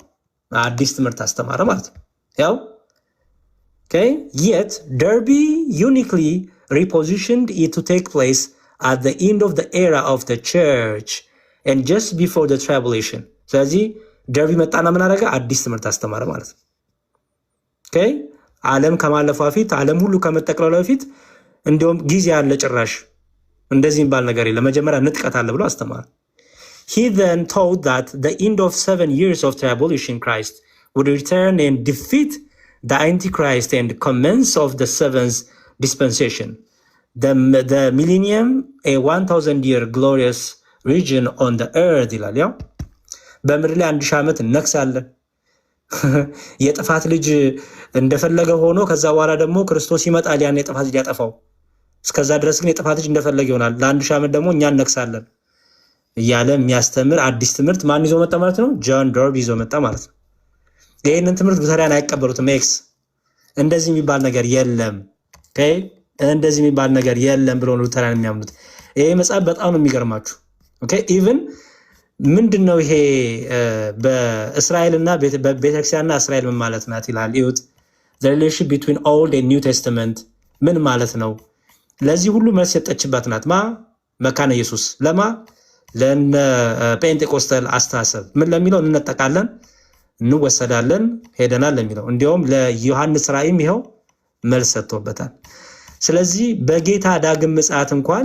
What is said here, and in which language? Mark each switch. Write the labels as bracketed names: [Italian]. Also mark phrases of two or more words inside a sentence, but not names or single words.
[Amharic] አዲስ ትምህርት አስተማረ ማለት ነው። ያው [English] yet Darby uniquely repositioned it to take place at the end of the era of the church and just before the tribulation. [Amharic] ስለዚህ ደርቢ መጣና ምን አደረገ? አዲስ ትምህርት አስተማረ ማለት ነው። ዓለም ከማለፏ በፊት ዓለም ሁሉ ከመጠቅለሏ በፊት እንዲሁም ጊዜ ያለ ጭራሽ እንደዚህ የሚባል ነገር የለም፣ መጀመሪያ ንጥቀት አለ ብሎ አስተማረ። [English] He then taught that the end of 7 years of tribulation Christ would return and defeat the Antichrist and commence of the 7th dispensation, the millennium, a 1000-year glorious region on the earth [Amharic] ይላል። ያው በምድር ላይ 1000 ዓመት እነግሳለን። የጥፋት ልጅ እንደፈለገ ሆኖ ከዛ በኋላ ደግሞ ክርስቶስ ይመጣል ያን የጥፋት ልጅ ያጠፋው። እስከዛ ድረስ ግን የጥፋት ልጅ እንደፈለገ ይሆናል። ለ1000 ዓመት ደግሞ እኛ እነግሳለን እያለ የሚያስተምር አዲስ ትምህርት ማን ይዞ መጣ ማለት ነው? ጆን ዶርቢ ይዞ መጣ ማለት ነው። ይህንን ትምህርት ሉተሪያን አይቀበሉትም። ኤክስ እንደዚህ የሚባል ነገር የለም፣ እንደዚህ የሚባል ነገር የለም ብሎ ሉተሪያን የሚያምኑት። ይሄ መጽሐፍ በጣም ነው የሚገርማችሁ። ኢቭን ምንድን ነው ይሄ በእስራኤልና በቤተክርስቲያንና እስራኤል ምን ማለት ናት ይላል። ይሁት [English] the relationship between old and new testament [Amharic] ምን ማለት ነው? ለዚህ ሁሉ መልስ የሰጠችበት ናት። መካነ ኢየሱስ ለማ ለነ ጴንጤቆስታል አስተሳሰብ ምን ለሚለው እንነጠቃለን፣ እንወሰዳለን፣ ሄደናል ለሚለው እንዲያውም ለዮሐንስ ራእይም ይኸው መልስ ሰጥቶበታል። ስለዚህ በጌታ ዳግም ምጽአት እንኳን